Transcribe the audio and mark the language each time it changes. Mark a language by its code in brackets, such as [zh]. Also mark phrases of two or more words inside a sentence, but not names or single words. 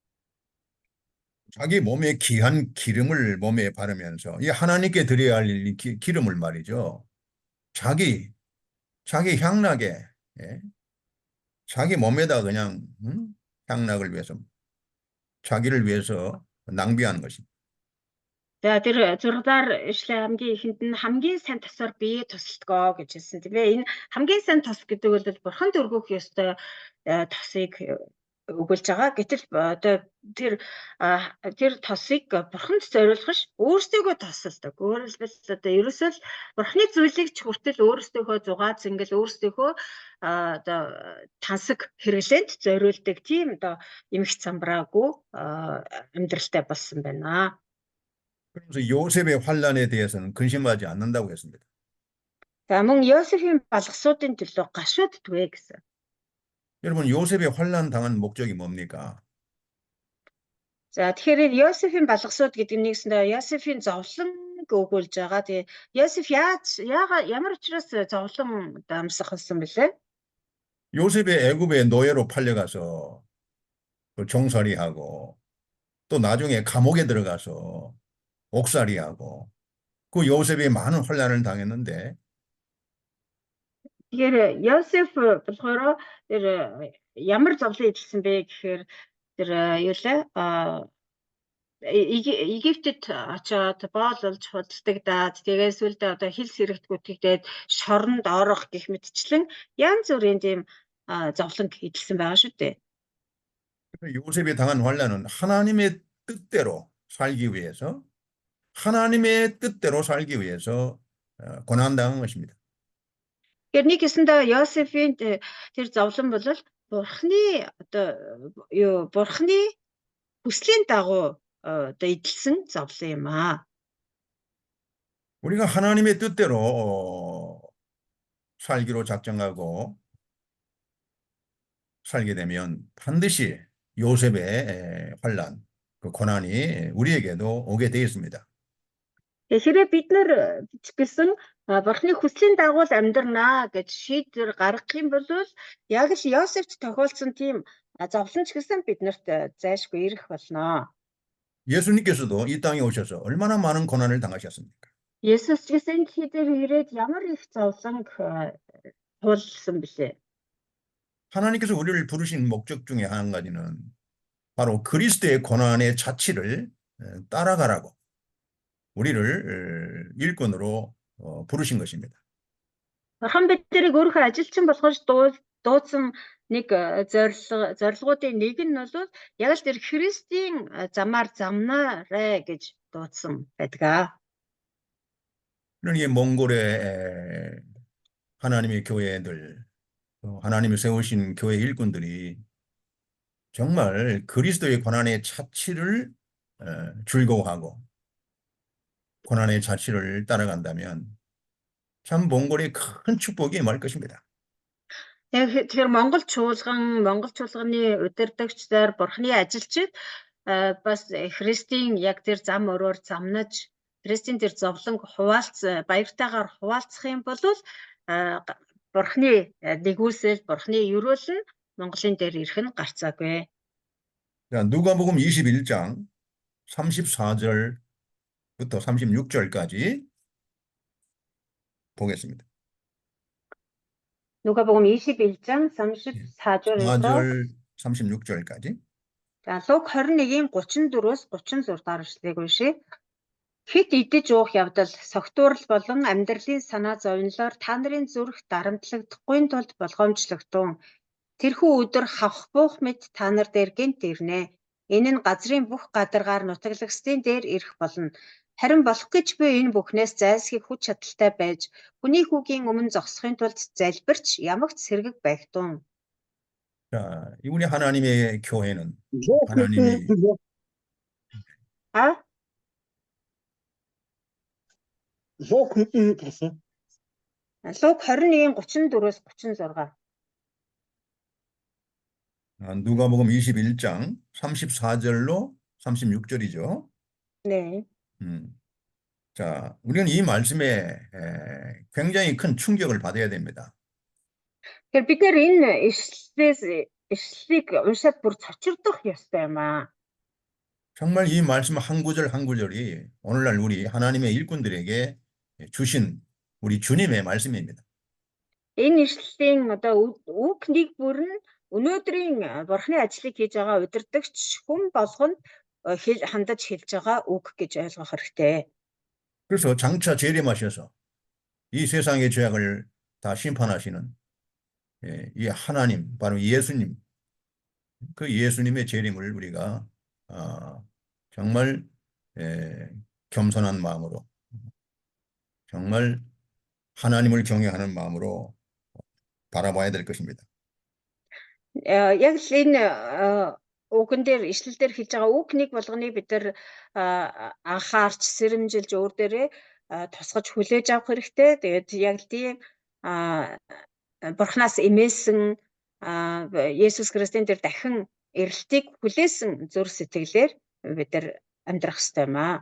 [ko] 자기 몸에 귀한 기름을 몸에 바르면서 이 하나님께 드려야 할 기름을 말이죠. 자기 향락에 자기 몸에다 그냥 향락을 위해서 자기를 위해서 낭비하는 것입니다. [mn] За тэр 6 дахь ишлээ хамгийн ихэнд нь хамгийн сайн тосоор бие тусалдгоо гэж хэлсэн тийм ээ. Энэ хамгийн сайн тос гэдэг бол бурханд өргөх ёстой тосыг өгүүлж байгаа. Гэтэл одоо тэр тосыг бурханд зориулах ш өөрсдөө тосолдог. Өөрөөр хэлбэл одоо ерөөсөө л бурхны зүйлийг ч хүртэл өөрсдөө зугаат сэнгэл өөрсдөө одоо тансаг хэрэглээнд зориулдаг тийм одоо эмх замбраагүй амьдралтай болсон байна. [ko] 그래서 요셉의 환란에 대해서는 근심하지 않는다고 했습니다. [mn] За мөн Йосефийн балгасуудын төлөө гашууддгүй гэсэн. [ko] 여러분 요셉의 환란 당한 목적이 뭡니까? [mn] За тэгэхээр Йосефийн балгасууд гэдэг нь нэгсэндээ Йосефийн зовлон өгүүлж байгаа. Тэгээ Йосеф ямар учраас зовлон дамсах болсон бэлээ? [ko] 요셉의 애굽의 노예로 팔려가서 종살이하고 또 나중에 감옥에 들어가서 옥살이하고 그 요셉이 많은 혼란을 당했는데 [mn] Тэгэхээр Йосеф болохоор тэр ямар зовлон эзэлсэн бэ гэхээр тэр юу лээ Египтэд очоод боололж худалдагдаад тэгээд сүлдээ одоо хил сэрэгтгүүтгээд шоронд орох гэх мэтчлэн янз бүрийн тийм зовлон эзэлсэн байгаа шүү дээ. [ko] 요셉이 당한 환란은 하나님의 뜻대로 살기 위해서 고난당한 것입니다. [mn] Тэгэхээр нэг гэсэндээ Йосефийн тэр зовлон бол бурхны одоо бурхны хүслийн дагуу одоо эдэлсэн зовлон юм аа. [ko] 우리가 하나님의 뜻대로 살기로 작정하고 살게 되면 반드시 요셉의 환란, 그 고난이 우리에게도 오게 되어 있습니다. [mn] Тэгэхээр бид нар бичгэлсэн бурхны хүслийн дагуу амьдрнаа гэж шийдвэр гаргах юм бол яг л Йосефт тохиолдсон тийм зовлон ч гэсэн биднэрт зайлшгүй ирэх болно. [ko] 예수님께서도 이 땅에 오셔서 얼마나 많은 고난을 당하셨습니까? [mn] Есүс ч гэсэн хийдэр ирээд ямар их зовлон туулсан бэлээ. [ko] 하나님께서 우리를 부르신 목적 중에 한 가지는 바로 그리스도의 고난의 자취를 따라가라고 우리를 일꾼으로 부르신 것입니다. [mn] Бурхан биднийг өөрийнхөө ажилчин болгож дуудсан нэг зорилгоудын нэг нь бол яг л тэр Христийн замаар замнаарэ гэж дуудсан байдаг. [ko] 그러니 몽골의 하나님의 교회들, 하나님이 세우신 교회 일꾼들이 정말 그리스도의 고난의 자취를 즐거워하고 고난의 자취를 따라간다면 참 몽골의 큰 축복이 임할 것입니다. [mn] Яг тэгэхээр Монгол чуулганы удирдагчдаар Бурхны ажилчид бас Христийн яг тэр зам өрөөр замнаж Христийн тэр зовлонг баяртайгаар хуваалцах юм бол Бурхны нэгүсэл, Бурхны ерөөл нь Монголын дээр ирэх нь гарцаагүй. [ko] 자, 누가복음 21장 34절부터 36절까지 보겠습니다. 누가복음 21장 34절에서 4절 36절까지. [mn] За Луг 21-ийн 34-өөс 36 дараачлалыг уншийе. Хит идэж уух явдал, согтуурал болон амьдралын санаа зовнилоор та нарын зүрх дарамтлагдахгүй тулд болгоомжлогдсон. Тэрхүү өдөр хавх буух мэт та нар дээр гэнт ирнэ. Энэ нь газрын бүх гадаргаар нутаглагсдын дээр ирэх болно. Харин болох гэж буй энэ бүхнээс зайлсхийх хүч чадалтай байж, хүний хүүгийн өмнө зогсохын тулд залбирч ямагт сэргэг байгтун. [ko] 자, 우리 하나님의 교회는 하나님이 [mn] Луг 21-ийн 34-өөс 36. [ko] 누가복음 21장 34절로 36절이죠. 네. 자, 우리는 이 말씀에 굉장히 큰 충격을 받아야 됩니다. [mn] Тэгэхээр бид нэр энэ ишлэлийг уншаад бүр цочирдох ёстой юм аа. [ko] 정말 이 말씀 한 구절 한 구절이 오늘날 우리 하나님의 일꾼들에게 주신 우리 주님의 말씀입니다. [mn] Энэ ишлэлийн одоо үг нэг бүр нь өнөөдрийн Бурхны ажлыг хийж байгаа удирдагч хүн болгонд хандаж хэлж байгаа үг гэж ойлгох хэрэгтэй. [ko] 그래서 장차 재림하셔서 이 세상의 죄악을 다 심판하시는 이 하나님, 바로 예수님, 그 예수님의 재림을 우리가 정말 겸손한 마음으로, 정말 하나님을 경외하는 마음으로 바라봐야 될 것입니다. [mn] Яг л энэ үгэн дээр ишлэл дээр хэлж байгаа үг нэг болгоныг бид нар анхаарч сэрэмжилж өөр дээрээ тусгаж хүлээж авах хэрэгтэй. Тэгээд яг тийм Бурханаас эмээсэн Есүс Христийн дээр дахин ирэлтийг хүлээсэн зүр сэтгэлээр бид нар амьдрах хэрэгтэй юм аа.